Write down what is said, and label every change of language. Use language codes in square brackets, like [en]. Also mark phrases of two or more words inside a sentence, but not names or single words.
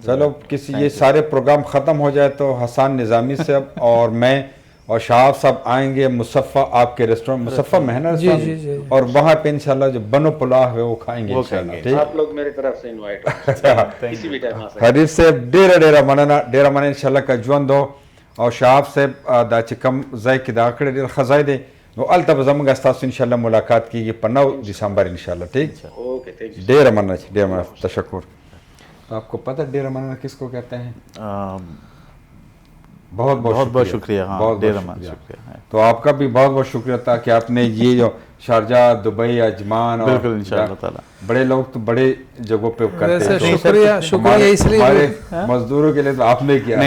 [ur] چلو کسی یہ سارے پروگرام ختم ہو جائے تو حسان نظامی صاحب اور میں اور شہاب صاحب آئیں گے مصفہ آپ کے ریسٹورنٹ مصفہ میں ہے نا اور وہاں پہ انشاءاللہ جو بنو پلاو ہے وہ کھائیں گے انشاءاللہ. آپ لوگ میری طرف سے انوائٹ ہو کسی بھی ٹائم آ سکتے. [ps] حریف صاحب ڈیرہ مننه انشاءاللہ کا ژوند او شهاب صاحب دا چې کوم ځای کې دا کړی ډېر ښه ځای دی نو هلته به زموږ ستاسو انشاءاللہ ملاقات کیږي په 9 دسمبر انشاءاللہ. ٹھیک [en] okay thank you. [ps] ډېره مننه تشکر. [ur] آپ کو پتہ [ps] ډېره مننه [ur] کس کو کہتے ہیں؟ بہت بہت شکریہ. بہت بہت شکریہ. تو آپ کا بھی بہت بہت شکریہ تھا کہ آپ نے یہ جو شارجہ دبئی عجمان اور بالکل انشاءاللہ تعالی بڑے لوگ تو بڑے جگہوں پہ کرتے ہیں. شکریہ اس لیے مزدوروں کے لیے تو آپ نے کیا.